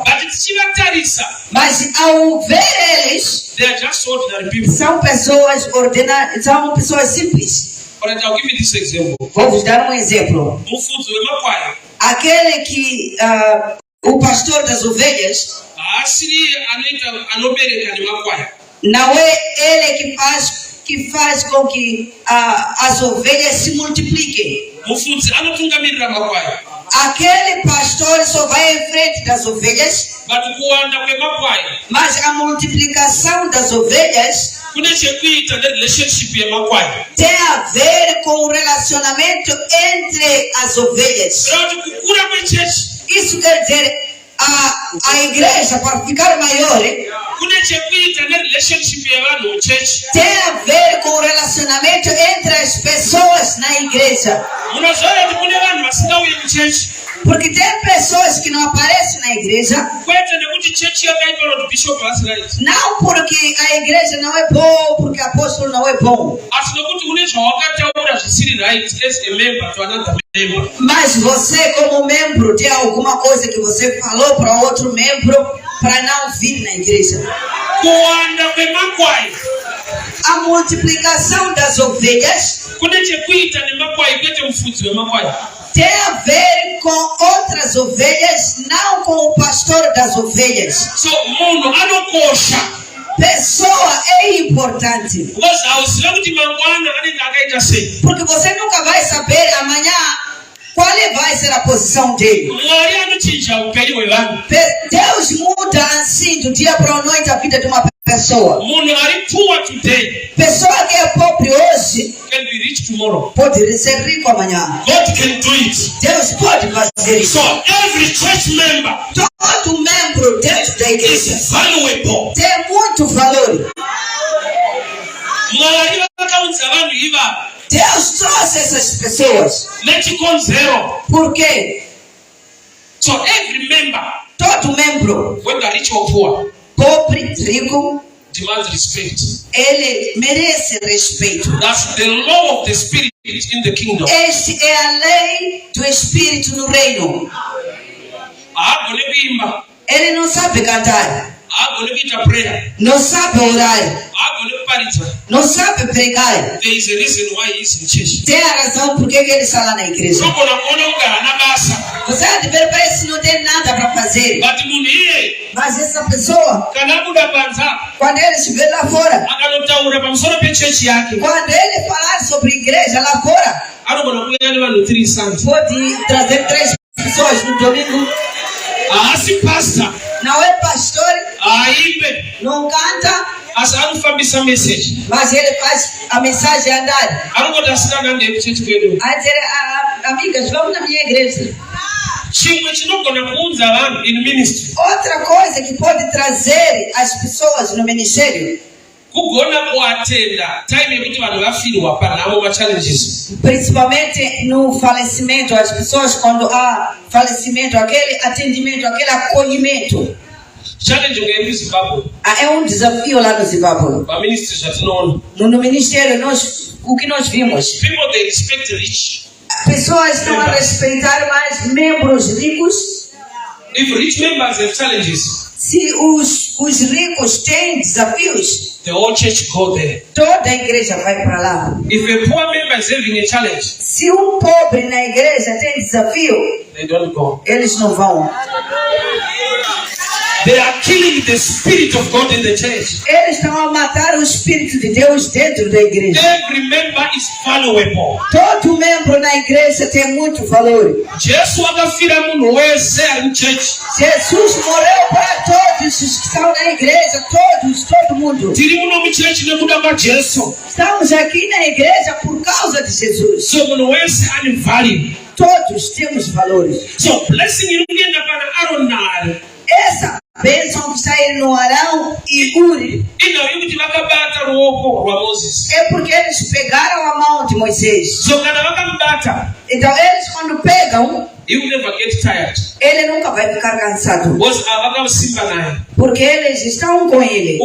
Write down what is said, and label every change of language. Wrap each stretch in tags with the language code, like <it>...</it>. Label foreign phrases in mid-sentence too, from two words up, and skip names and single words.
<sn>but tichivatarisa,</sn> <pt>mas ao ver eles,</pt> <en>they are just ordinary people.</en> <pt>são pessoas ordinárias, são pessoas simples.</pt> <en>But I'll give you this example.</en> <pt>Vou vos dar um exemplo.</pt> <sn>Mufudzi wemakwaya</sn> <pt>Aquele que o pastor das ovelhas,</pt> <sn>haasiri anobereka nemakwaya.</sn> <pt>não é ele que faz com que as ovelhas se multipliquem.</pt> <sn>Mufudzi anotungamirira makwaya,</sn> <pt>Aquele pastor só vai em frente das ovelhas,</pt> <sn>but kuwanda kwemakwaya</sn> <pt>mas a multiplicação das ovelhas</pt> <sn>kune chekuita nerelationship yemakwaya.</sn> <pt>tem a ver com o relacionamento entre as ovelhas.</pt> <sn>Kuti kukura kwechechi</sn> <pt>Isso quer dizer, a igreja, para ficar maior,</pt> <sn>kune chekuita nerelationship yevanhu muchechi.</sn> <pt>tem a ver com o relacionamento entre as pessoas na igreja.</pt> <sn>Munoziva kuti kune vanhu vasingauye muchechi,</sn> <pt>Porque tem pessoas que não aparecem na igreja,</pt> <sn>kwete nekuti chechi yakaipa kuti bishop asiraiti,</sn> <pt>não porque a igreja não é boa, porque o apóstolo não é bom,</pt> <sn>asi nekuti kune zvawakataura zvisiri</sn> <en>right as a member to another member.</en> <pt>mas você como membro tem alguma coisa que você falou para outro membro para não vir na igreja.</pt> <sn>Kuwanda kwemakwai</sn> <pt>A multiplicação das ovelhas</pt> <sn>kune chekuita nemakwai, kwete mufudzi wemakwai.</sn> <pt>tem a ver com outras ovelhas, não com o pastor das ovelhas.</pt> <sn>So munhu anokosha,</sn> <pt>Pessoa é importante,</pt> <sn>because hauziva kuti mangwana anenge akaita sei.</sn> <pt>porque você nunca vai saber amanhã qual vai ser a posição dele.</pt> <sn>Mwari anochinja upenyu hwevanhu.</sn> <pt>Deus muda assim do dia para a noite a vida de uma pessoa.</pt> <sn>Munhu ari</sn> <en>poor today</en> <pt>Pessoa que é pobre hoje</pt> <en>can be rich tomorrow.</en> <pt>pode ser rico amanhã.</pt> <en>God can do it.</en> <pt>Deus pode fazer isso.</pt> <en>So every church member</en> <pt>Todo membro dentro da igreja</pt> <en>is valuable.</en> <pt>tem muito valor.</pt> <sn>Mwari vakaudza vanhu ivava</sn> <pt>Deus trouxe essas pessoas.</pt> <sn>nechikonzero.</sn> <pt>Por quê?</pt> <en>So every member,</en> <pt>Todo membro,</pt> <en>whether rich or poor,</en> <pt>pobre, rico,</pt> <en>demands respect.</en> <pt>ele merece respeito.</pt> <en>That's the law of the spirit in the kingdom.</en> <pt>Esta é a lei do Espírito no reino.</pt> <sn>Haagone kuimba,</sn> <pt>Ele não sabe cantar,</pt> <sn>haagone kuita prayer,</sn> <pt>não sabe orar,</pt> <sn>haagone kuparidza.</sn> <pt>não sabe pregar.</pt> <en>There is a reason why he is in church.</en> <pt>Tem a razão por que ele está lá na igreja.</pt> <sn>Unogona kuona kuti haana basa,</sn> <pt>Você há de ver, parece que não tem nada para fazer.</pt> <sn>but munhu iye</sn> <pt>Mas essa pessoa,</pt> <sn>kana abuda panza</sn> <pt>quando ele estiver lá fora,</pt> <sn>akanotaura pamusoro pechechi yake,</sn> <pt>quando ele falar sobre igreja lá fora,</pt> <sn>anogona kuuya nevanhu 3 sons.</sn> <pt>pode trazer 3 pessoas no domingo.</pt> <sn>Haasi pastor,</sn> <pt>Não é pastor,</pt> <sn>haimbe,</sn> <pt>não canta,</pt> <sn>asi anofambisa message.</sn> <pt>mas ele faz a mensagem andar.</pt> <sn>Anongoti asikana ndei kuchechi kwedu.</sn> <pt>A dizer, amigas, vamos na minha igreja.</pt> <sn>Chimwe chinogona kuudza vanhu</sn> <en>in ministry,</en> <pt>Outra coisa que pode trazer as pessoas no ministério,</pt> <sn>kugona kuatenda time yekuti vanhu vafirwa panhamo machallenges.</sn> <pt>principalmente no falecimento, as pessoas quando há falecimento, aquele atendimento, aquele acolhimento,</pt> <sn>Challenge ngeiri kuZimbabwe,</sn> <pt>é desafio lá no Zimbábue.</pt> <sn>paministry zvatinoona.</sn> <pt>No ministério, o que nós vimos,</pt> <en>People they respect rich.</en> <pt>pessoas estão a respeitar mais membros ricos.</pt> <en>If rich members have challenges,</en> <pt>Se os ricos têm desafios,</pt> <en>the whole church go there.</en> <pt>toda a igreja vai para lá.</pt> <en>If a poor member is having a challenge,</en> <pt>Se pobre na igreja tem desafio,</pt> <en>they don't go.</en> <pt>eles não vão.</pt> <en>They are killing the Spirit of God in the church.</en> <pt>Eles estão a matar o Espírito de Deus dentro da igreja.</pt> <en>Every member is valuable.</en> <pt>Todo membro na igreja tem muito valor. Jesus morreu para todos os que estão na igreja, todo mundo. Estamos aqui na igreja por causa de Jesus. Todos temos valores.</pt> <en>So blessing</en> <pt>essa bênção que está aí no Arão e Uri é porque eles pegaram a mão de Moisés. Então eles quando pegam, ele nunca vai ficar cansado, porque eles estão com ele.</pt>